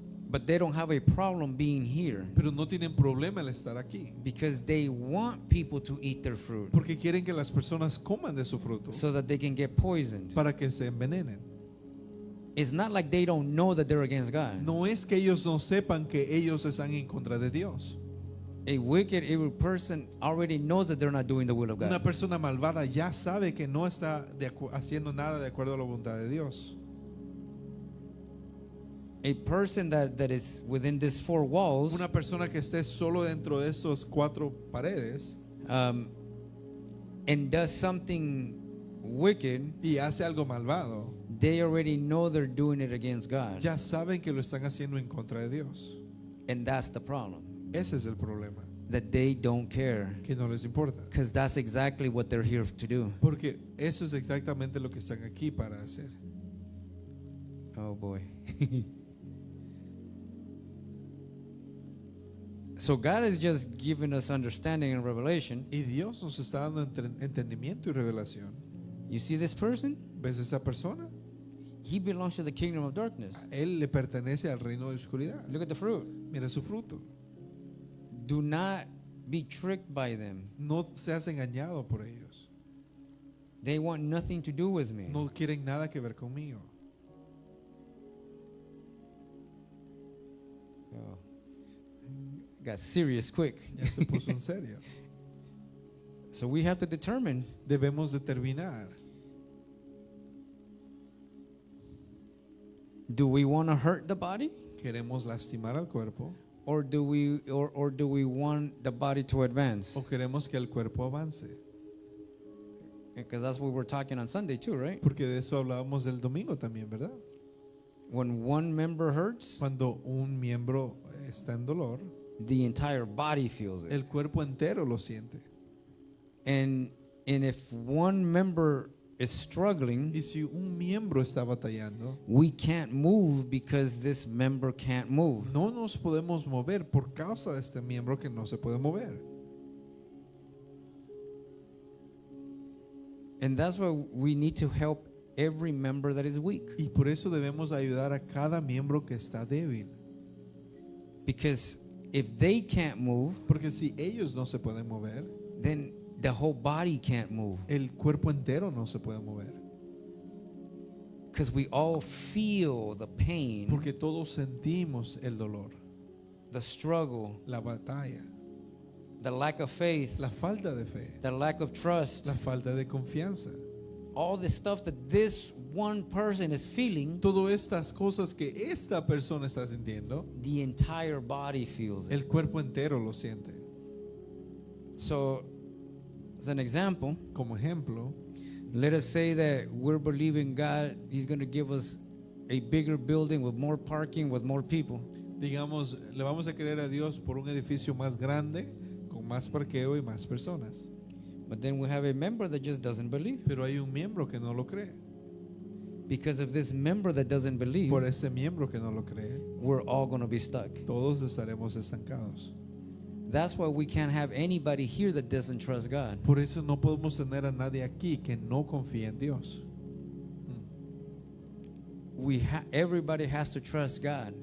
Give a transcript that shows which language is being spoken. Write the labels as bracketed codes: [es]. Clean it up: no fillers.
[en] But they don't have a problem being here [es] Pero no tienen problema el estar aquí. [en] because they want people to eat their fruit [es] Porque quieren que las personas coman de su fruto [en] so that they can get poisoned. [es] para que se envenenen. [en] It's not like they don't know that they're against God. [es] No es que ellos no sepan que ellos están en contra de Dios. [en] A wicked, evil person already knows that they're not doing the will of [es] Una [en] God. [es] persona malvada ya sabe que no está haciendo nada de acuerdo a la voluntad de Dios. [en] A person that is within these four walls [es] Una persona que esté solo dentro de esos cuatro paredes [en] and does something wicked, [es] y hace algo malvado, [en] they already know they're doing it against God. [es] ya saben que lo están haciendo en contra de Dios. [en] And that's the problem, [es] Ese es el problema, [en] that they don't care, [es] que no les importa. [en] because that's exactly what they're here to do. [es] Porque eso es exactamente lo que están aquí para hacer. [en] Oh boy. So God is just giving us understanding and revelation. [es] Y Dios nos está dando entendimiento y revelación. [en] You see this person? [es] ¿Ves esa persona? [en] He belongs to the kingdom of darkness. [es] Él le pertenece al reino de oscuridad. [en] Look at the fruit. [es] Mira su fruto. [en] Do not be tricked by them. [es] No seas engañado por ellos. [en] They want nothing to do with me. [es] No quieren nada que ver conmigo. [en] Oh. Got serious quick. [es] Ya se puso en serio. [en] So we have to determine, [es] Debemos determinar, [en] do we want to hurt the body, [es] ¿queremos lastimar al cuerpo [en] or do we want the body to advance? [es] o queremos que el cuerpo avance? [en] Because that's what we're talking on Sunday too, right? [es] Porque de eso hablábamos el domingo también, ¿verdad? [en] When one member hurts, [es] Cuando un miembro está en dolor, [en] the entire body feels it. [es] el cuerpo entero lo siente. [en] And if one member is struggling, [es] Y si un miembro está batallando, [en] we can't move because this member can't move. [es] no nos podemos mover por causa de este miembro que no se puede mover. [en] And that's why we need to help every member that is weak. [es] Y por eso debemos ayudar a cada miembro que está débil. [en] Because if they can't move, [es] Porque si ellos no se pueden mover, [en] then the whole body can't move. [es] el cuerpo entero no se puede mover. [en] Because we all feel the pain, [es] Porque todos sentimos el dolor, [en] the struggle, [es] la batalla, [en] the lack of faith, [es] la falta de fe, [en] the lack of trust, [es] la falta de confianza. [en] all the stuff that this one person is feeling, [es] Todas estas cosas que esta persona está sintiendo, [en] the entire body feels it. [es] el cuerpo entero lo siente. [en] So, as an example, [es] Como ejemplo, [en] let us say that we're believing God, He's going to give us a bigger building with more parking, with more people. [es] digamos, le vamos a creer a Dios por un edificio más grande, con más parqueo y más personas. [en] But then we have a member that just doesn't believe. [es] Pero hay un miembro que no lo cree. [en] Because of this member that doesn't believe, [es] Por ese miembro que no lo cree, [en] we're all going to be stuck. [es] todos estaremos estancados. [en] That's why we can't have anybody here that doesn't trust God. [es] Por eso no podemos tener a nadie aquí que no confíe en Dios. [en] Everybody has to trust God.